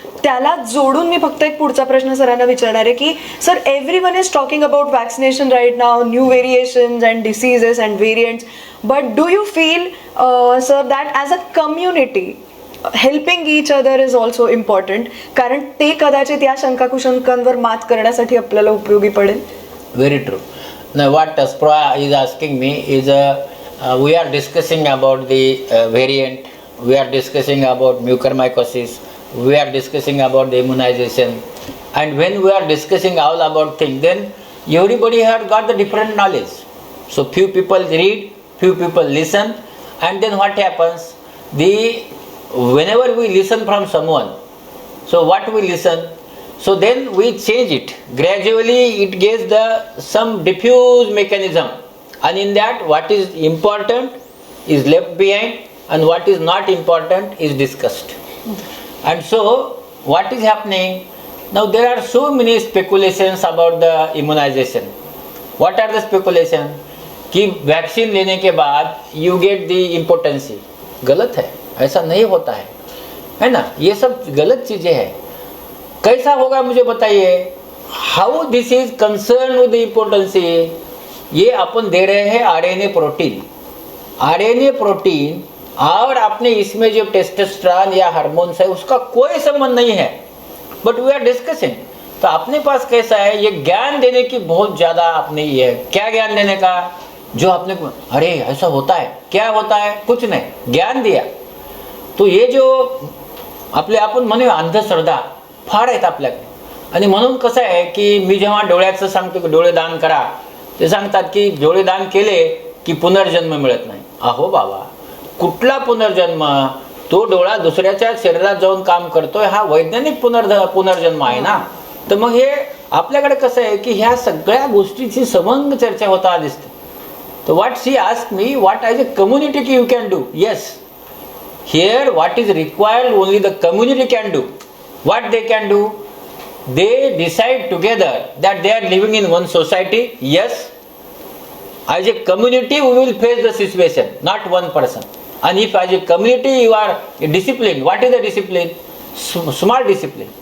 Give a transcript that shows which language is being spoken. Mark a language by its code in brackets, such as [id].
[mr] त्याला जोडून मी फक्त एक पुढचा प्रश्न सरांना विचारणार आहे की sir, [en] everyone is talking about vaccination right now, new variations and diseases and variants, but do you feel sir that as a community helping each other is also important, [mr] कारण ते कदाचित या शंका कुशंकांवर मात करण्यासाठी आपल्याला उपयोगी पडेल? [en] Very true. Now, what Spra is asking me is we are discussing about the variant, we are discussing about mucormycosis, we are discussing about the immunization, and when we are discussing all about things, then everybody had got the different knowledge. So few people read, few people listen, and then what happens? Whenever we listen from someone, so what we listen, so then we change it. Gradually it gets some diffuse mechanism, and in that what is important is left behind and what is not important is discussed. And so what is happening now? There are so many speculations about the immunization. What are the speculation? [hi] कि vaccine लेने के बाद [en] you get the impotency. [hi] गलत है, ऐसा नहीं होता है ना? ये सब गलत चीजें हैं. कैसा होगा मुझे बताइए. [en] How this is concern with the importancy. [hi] ये अपन दे रहे हैं आरएनए प्रोटीन. आरएनए प्रोटीन और अपने इसमें जो टेस्टोस्टेरोन या हार्मोन्स है उसका कोई संबंध नहीं है, [en] But we are discussing. [hi] तो अपने पास कैसा है, ये ज्ञान देने की बहुत ज्यादा अपने ये है. क्या ज्ञान देने का? जो आपने अरे ऐसा होता है, क्या होता है, कुछ नहीं, ज्ञान दिया. [mr] तो ये जो आपले आपण म्हणे अंधश्रद्धा फार आहेत आपल्याकडे. आणि म्हणून कसं आहे की मी जेव्हा डोळ्याचं सांगतो की डोळे दान करा, ते सांगतात की डोळे दान केले की पुनर्जन्म मिळत नाही. अहो बाबा, कुठला पुनर्जन्म? तो डोळा दुसऱ्याच्या शरीरात जाऊन काम करतोय, हा वैज्ञानिक पुनर्जन्म आहे ना. तर मग हे आपल्याकडे कसं आहे की ह्या सगळ्या गोष्टीची समंग चर्चा होता दिसते. [en] तर what she asked me, what as a community you can do. Yes, here what is required only the community can do. What they can do? They decide together that they are living in one society. Yes, as a community we will face the situation, not one person. And if as a community you are disciplined, what is the discipline? Small discipline.